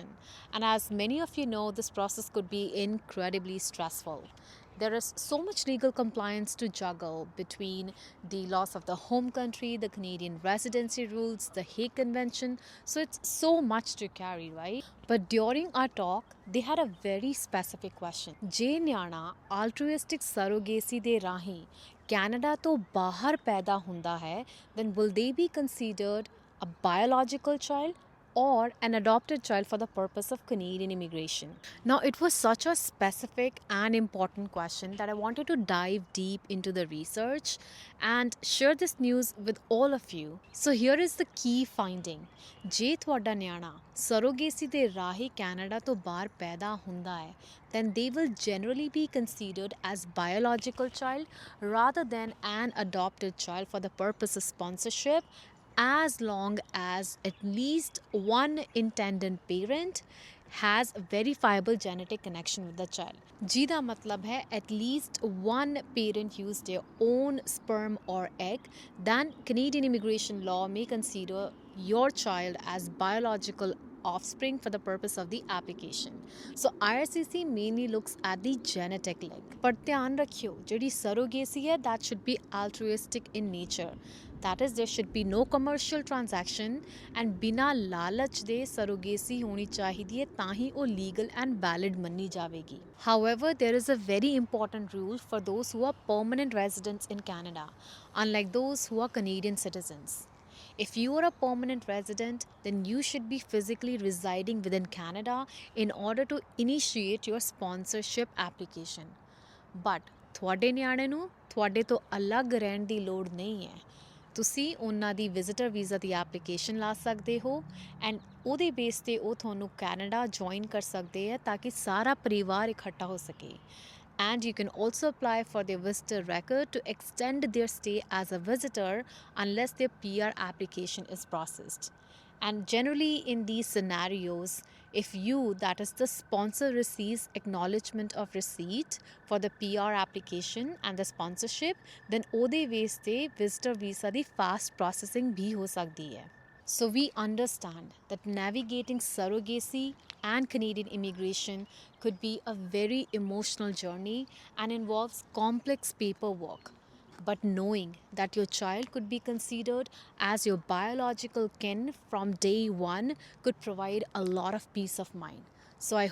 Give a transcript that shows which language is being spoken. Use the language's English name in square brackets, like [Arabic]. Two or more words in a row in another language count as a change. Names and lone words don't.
[English] And as many of you know, this process could be incredibly stressful. There is so much legal compliance to juggle between the loss of the home country, the Canadian residency rules, the Hague Convention. So it's so much to carry, right? But during our talk, they had a very specific question. [Punjabi] ਜੇ ਨਿਆਣਾ [English] altruistic surrogacy [Punjabi] ਦੇ ਰਾਹੀਂ ਕੈਨੇਡਾ ਤੋਂ ਬਾਹਰ ਪੈਦਾ ਹੁੰਦਾ ਹੈ, [English] then will they be considered a biological child or an adopted child for the purpose of Canadian immigration? Now, it was such a specific and important question that I wanted to dive deep into the research and share this news with all of you. So, here is the key finding. [Punjabi] ਜੇ ਤੁਹਾਡਾ ਨਿਆਣਾ ਸਰੋਗੇਸੀ ਦੇ ਰਾਹੀਂ ਕੈਨੇਡਾ ਤੋਂ ਬਾਹਰ ਪੈਦਾ ਹੁੰਦਾ ਹੈ, [English] then they will generally be considered as biological child rather than an adopted child for the purpose of sponsorship, as long as at least one intended parent has a verifiable genetic connection with the child. [Punjabi] ਜਿਹਦਾ ਮਤਲਬ ਹੈ [English] at least one parent used their own sperm or egg, then Canadian immigration law may consider your child as biological offspring for the purpose of the application. So IRCC mainly looks at the genetic link. [Punjabi] ਪਰ ਧਿਆਨ ਰੱਖਿਓ ਜਿਹੜੀ surrogacy ਹੈ [English] that should be altruistic in nature. That is, there should be no commercial transaction and [Punjabi] ਬਿਨਾ ਲਾਲਚ ਦੇ surrogacy ਹੋਣੀ ਚਾਹੀਦੀ ਹੈ ਤਾਂ ਹੀ ਉਹ [English] legal and valid [Punjabi] ਮੰਨੀ ਜਾਵੇਗੀ. [English] However, there is a very important rule for those who are permanent residents in Canada, unlike those who are Canadian citizens. If you are a permanent resident, then you should be physically residing within Canada in order to initiate your sponsorship application. [Punjabi] But ਤੁਹਾਡੇ ਨਿਆਣੇ ਨੂੰ ਤੁਹਾਡੇ ਤੋਂ ਅਲੱਗ ਰਹਿਣ ਦੀ ਲੋੜ ਨਹੀਂ ਹੈ। ਤੁਸੀਂ ਉਹਨਾਂ ਦੀ ਵਿਜ਼ਿਟਰ ਵੀਜ਼ਾ ਦੀ ਐਪਲੀਕੇਸ਼ਨ ਲਾ ਸਕਦੇ ਹੋ ਐਂਡ ਉਹਦੇ ਬੇਸ ਤੇ ਉਹ ਤੁਹਾਨੂੰ ਕੈਨੇਡਾ ਜੁਆਇਨ ਕਰ ਸਕਦੇ ਹੈ ਤਾਂ ਕਿ ਸਾਰਾ ਪਰਿਵਾਰ ਇਕੱਠਾ ਹੋ ਸਕੇ। [English] And you can also apply for their visitor record to extend their stay as a visitor unless their PR application is processed. And generally, in these scenarios, if you, that is the sponsor, receives acknowledgement of receipt for the PR application and the sponsorship, then [Punjabi] ਉਹਦੇ base ਤੇ visitor visa ਦੀ fast processing [Hindi] भी हो सकती है. [English] So we understand that navigating surrogacy and Canadian immigration could be a very emotional journey and involves complex paperwork. But knowing that your child could be considered as your biological kin from day one could provide a lot of peace of mind.